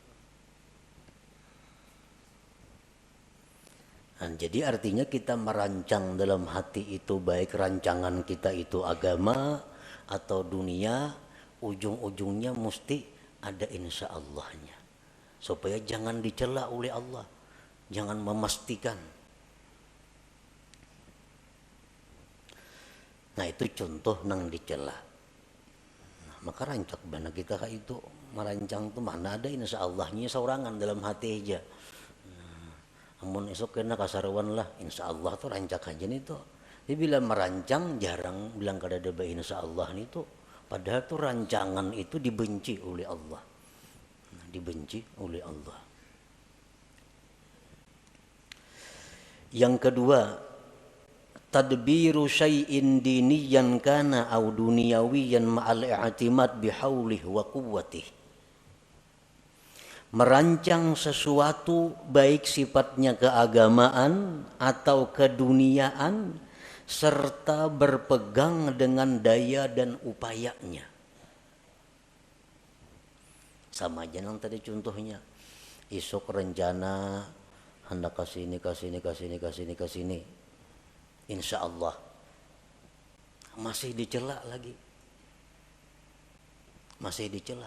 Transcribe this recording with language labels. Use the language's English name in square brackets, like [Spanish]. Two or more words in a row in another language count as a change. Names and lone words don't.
[Banjar] Nah, jadi artinya kita merancang dalam hati itu baik rancangan kita itu agama atau dunia, ujung-ujungnya mesti ada [Arabic] insya Allahnya. [Banjar] Supaya jangan dicela oleh Allah. Jangan memastikan. Nah itu contoh nang dicela. Nah, maka rancak bana kita kayak itu merancang tuh mana ada [Arabic] insya Allahnya [Banjar] seorangan dalam hati aja. Nah, amun esok kena kasaruan lah [Arabic] إن شاء الله [Banjar] tuh rancak aja nih tuh. Jadi bila merancang jarang bilang kada ada [Arabic] إن شاء الله [Banjar] nih tuh. Padahal tuh rancangan itu dibenci oleh Allah. Nah, dibenci oleh Allah. Yang kedua, [Arabic] تدبير شيء دينيا كان أو دنيويا مع الاعتماد بحوله وقوته. [Indonesian] Merancang sesuatu baik sifatnya keagamaan atau keduniaan serta berpegang dengan daya dan upayanya. [Banjar] Sama aja nang tadi contohnya. Isuk rencana hendak kasini. [Arabic] إن شاء الله [Banjar] masih dicela lagi, masih dicela.